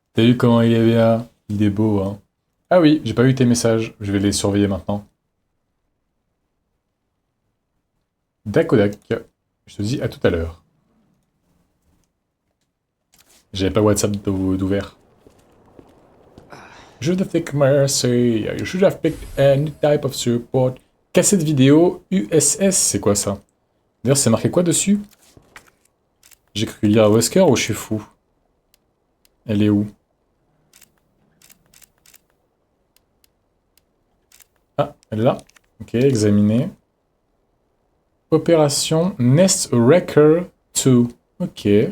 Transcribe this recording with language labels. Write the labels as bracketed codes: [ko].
[fr] T'as vu comment il est bien? Il est beau, hein. Ah oui, j'ai pas vu tes messages. Je vais les surveiller maintenant. Dakodak. Je te dis à tout à l'heure. J'avais pas WhatsApp d'ouvert. [en] Should have picked mercy. You should have picked any type of support. [fr] Cassette vidéo USS, c'est quoi ça? D'ailleurs, c'est marqué quoi dessus? J'ai cru lire à Wesker ou je suis fou? Elle est où? Ah, elle est là. Ok, examiner. Opération Nest Wrecker 2. Ok.